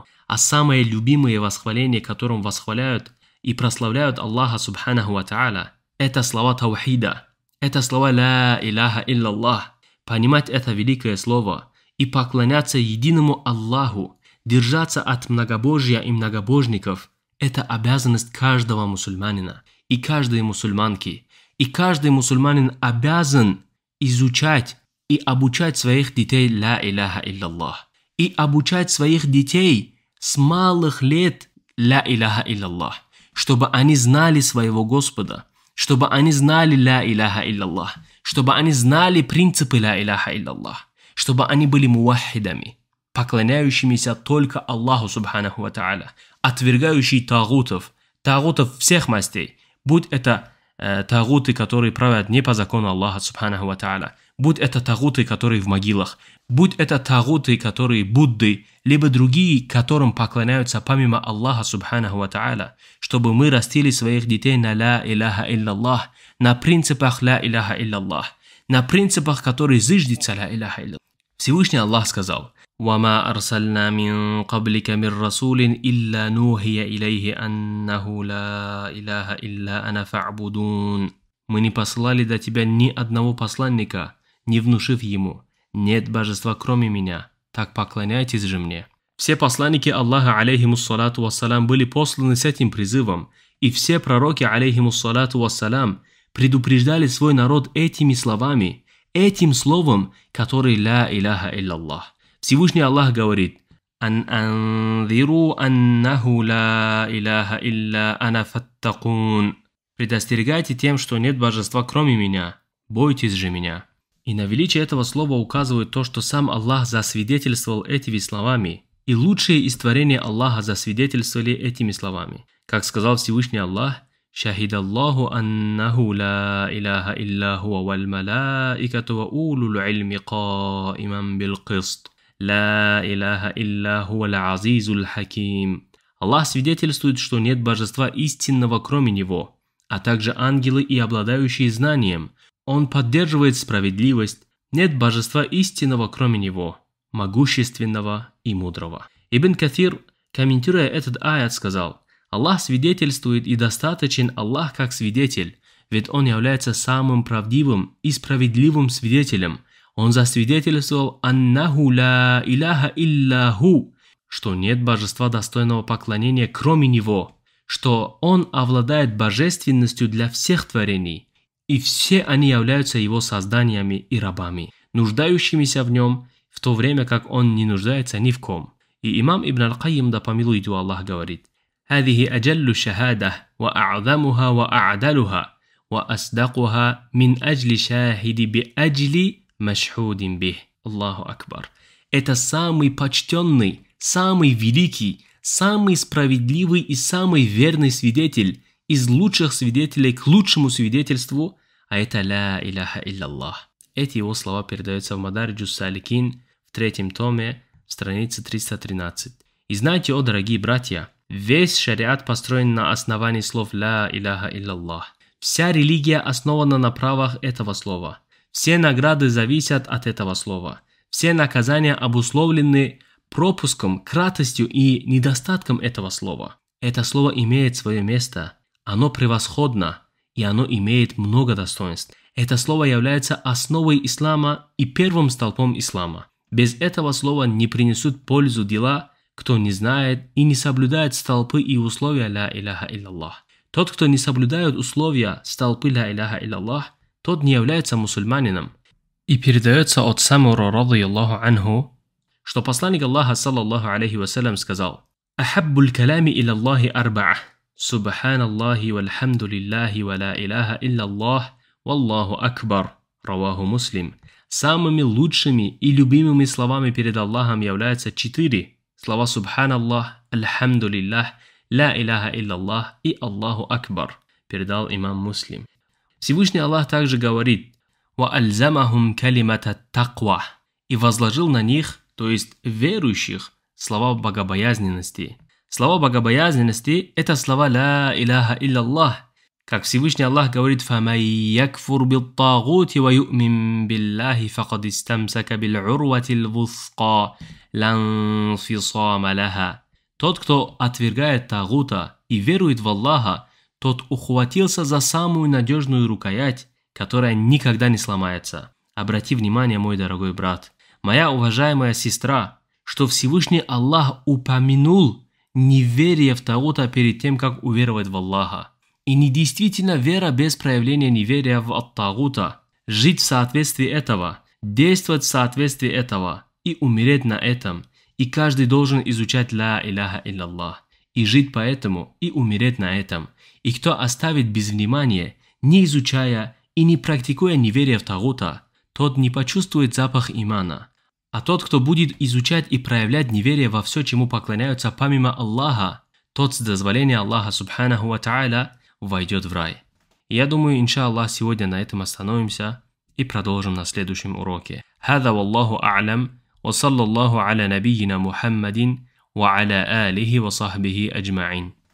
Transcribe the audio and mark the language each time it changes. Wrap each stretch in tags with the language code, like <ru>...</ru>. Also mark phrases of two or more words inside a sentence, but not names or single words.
<ru>А самые любимые восхваления, которым восхваляют и прославляют Аллаха</ru> <ar>سبحانه وتعالى,</ar> <ru>это слова таухида, это слова</ru> <ar>لا إله إلا الله.</ar> <ru>Понимать это великое слово и поклоняться единому Аллаху, держаться от многобожия и многобожников – это обязанность каждого мусульманина и каждой мусульманки. И каждый мусульманин обязан изучать и обучать своих детей</ru> <ar>لا إله إلا الله.</ar> <ru>И обучать своих детей с малых лет</ru> <ar>لا إله إلا الله,</ar> <ru>чтобы они знали своего Господа, чтобы они знали</ru> <ar>لا إله إلا الله,</ar> <ru>чтобы они знали принципы</ru> <ar>لا إله إلا الله,</ar> <ru>чтобы они были мувахидами, поклоняющимися только Аллаху</ru> <ar>سبحانه وتعالى,</ar> <ru>отвергающие тагутов всех мастей, будь это тагуты, которые правят не по закону Аллаха</ru> <ar>سبحانه وتعالى,</ar> <ru>будь это тагуты, которые в могилах, будь это тагуты, которые Будды, либо другие, которым поклоняются помимо Аллаха</ru> <ar>سبحانه وتعالى,</ar> <ru>чтобы мы растили своих детей на</ru> <ar>لا إله إلا الله,</ar> <ru>на принципах</ru> <ar>لا إله إلا الله,</ar> <ru>на принципах, которые зиждется</ru> <ar>لا إله إلا الله.</ar> <ru>Всевышний Аллах сказал:</ru> <ar>وَمَا أَرْسَلْنَا مِن قَبْلِكَ مِن رَّسُولٍ إِلَّا نُوحِيَ إِلَيْهِ أَنَّهُ لَا إِلَهَ إِلَّا أَنَا فَاعْبُدُونِ.</ar> <ru>Мы не послали до тебя ни одного посланника, не внушив ему: нет божества кроме меня, так поклоняйтесь же мне. Все посланники Аллаха</ru> <ar>عليهم الصلاة والسلام</ar> <ru>были посланы с этим призывом, и все пророки</ru> <ar>عليهم الصلاة والسلام</ar> <ru>предупреждали свой народ этими словами, этим словом, который</ru> <ar>لا إله إلا الله.</ar> <ru>Всевышний Аллах говорит:</ru> <ar>«أن أنذروا أنه لا إله إلا أنا فاتقون».</ar> <ru>Предостерегайте тем, что нет божества кроме меня, бойтесь же меня. И на величие этого слова указывает то, что сам Аллах засвидетельствовал этими словами, и лучшие из творения Аллаха засвидетельствовали этими словами. Как сказал Всевышний Аллах:</ru> <ar>«شهد الله أنه لا إله إلا هو والملائكة وأولو العلم قائما بالقسط. لا إله إلا هو العزيز الحكيم».</ar> <ru>Аллах свидетельствует, что нет божества истинного кроме Него, а также ангелы и обладающие знанием. Он поддерживает справедливость. Нет божества истинного кроме Него, могущественного и мудрого. Ибн Каthир, комментируя этот аят, сказал: Аллах свидетельствует, и достаточен Аллах как свидетель, ведь Он является самым правдивым и справедливым свидетелем. Он засвидетельствовал</ru> <ar>«أنه لا إله إلا هو»,</ar> <ru>что нет божества достойного поклонения кроме Него, что Он обладает божественностью для всех творений, и все они являются Его созданиями и рабами, нуждающимися в Нем, в то время как Он не нуждается ни в ком. И имам Ибн Аль-Кайим, да помилует его Аллах, говорит:</ru> <ar>«هذه أجل شهادة, وأعظمها وأعدلها وأصدقها من أجل شاهد بأجل مشهود به». الله أكبر.</ar> <ru>Это самый почтенный, самый великий, самый справедливый и самый верный свидетель из лучших свидетелей к лучшему свидетельству, а это</ru> <ar>لا إله إلا الله.</ar> <ru>Эти его слова передаются в Мадариджус Саликин в 3 томе, странице 313. И знайте, о дорогие братья, весь шариат построен на основании слов</ru> <ar>«لا إله إلا الله».</ar> <ru>Вся религия основана на правах этого слова. Все награды зависят от этого слова. Все наказания обусловлены пропуском, кратостью и недостатком этого слова. Это слово имеет свое место, оно превосходно, и оно имеет много достоинств. Это слово является основой ислама и первым столпом ислама. Без этого слова не принесут пользу дела, кто не знает и не соблюдает столпы и условия</ru> <ar>«لا إله إلا الله».</ar> <ru>Тот, кто не соблюдает условия столпы</ru> <ar>«لا إله إلا الله»,</ar> <ru>тот не является мусульманином. И передается от Самура</ru> <ar>رضي الله عنه,</ar> <ru>что посланник Аллаха</ru> <ar>صلى الله عليه وسلم сказал: «أحب الكلام إلى الله أربع سبحان الله والحمد لله ولا إله إلا الله والله أكبر رواه مسلم».</ar> <ru>Самыми лучшими и любимыми словами перед Аллахом являются 4 слова «Субханаллах», «Альхамдулиллах»,</ru> <ar>«لا إله إلا الله»</ar> <ru>и</ru> <ar>«الله أكبر»,</ar> <ru>передал имам Муслим. Всевышний Аллах также говорит:</ru> <ar>«وألزمهم كلمة التقوى»,</ar> <ru>и возложил на них, то есть верующих, слова богобоязненности. Слова богобоязненности – это слова</ru> <ar>«لا إله إلا الله».</ar> <ru>Как Всевышний Аллах говорит:</ru> <ar>«فمن يكفر بالطاغوت ويؤمن بالله فقد استمسك بالعروة الوثقى لا انفصام لها».</ar> <ru>Тот, кто отвергает тагута и верует в Аллаха, тот ухватился за самую надежную рукоять, которая никогда не сломается. Обрати внимание, мой дорогой брат, моя уважаемая сестра, что Всевышний Аллах упомянул неверие в тагута перед тем, как уверовать в Аллаха. И не действительно вера без проявления неверия в ат-тагута. Жить в соответствии этого, действовать в соответствии этого и умереть на этом. И каждый должен изучать</ru> <ar>«لا إله إلا الله»</ar> <ru>и жить по этому и умереть на этом. И кто оставит без внимания, не изучая и не практикуя неверие в тагута, тот не почувствует запах имана. А тот, кто будет изучать и проявлять неверие во все, чему поклоняются помимо Аллаха, тот с дозволения Аллаха</ru> <ar>سبحانه وتعالى</ar> <ru>войдет в рай. И я думаю, иншаллах, сегодня на этом остановимся и продолжим на следующем уроке.</ru> <ar>هذا والله أعلم وصلى الله على نبينا محمد وعلى آله وصحبه أجمعين.</ar>